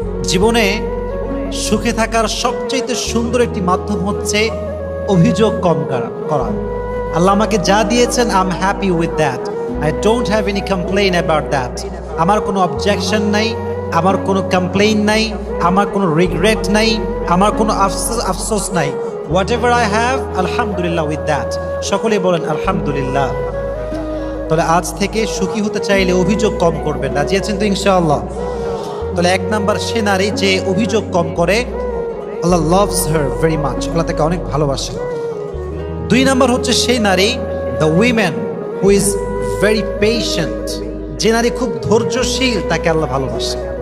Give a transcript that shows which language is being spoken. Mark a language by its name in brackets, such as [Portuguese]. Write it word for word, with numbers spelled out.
[Bangla] জীবনে সুখে থাকার সবচেয়ে সুন্দর একটি মাধ্যম হচ্ছে অভিযোগ কম করা। আল্লাহ আমাকে যা দিয়েছেন [English] I am happy with that, I don't have any complain about that. [Bangla] আমার কোনো অবজেকশন নাই, আমার কোনো কমপ্লেইন নাই, আমার কোনো রিগ্রেট নাই, আমার কোনো আফসোস আফসোস নাই। [English] Whatever I have, alhamdulillah with that. [Bangla] সকলে বলেন আলহামদুলিল্লাহ। তাহলে আজ থেকে সুখী হতে চাইলে অভিযোগ কম করবেন, রাজি আছেন তো ইনশাআল্লাহ। তাহলে এক নাম্বার সে নারী যে অভিযোগ কম করে, আল্লাহ [English] loves her very much, [Bangla] আল্লাহ তাকে অনেক ভালোবাসেন। দুই নাম্বার হচ্ছে সেই নারী [English] the woman who is very patient, [Bangla] যে নারী খুব ধৈর্যশীল তাকে আল্লাহ ভালোবাসে।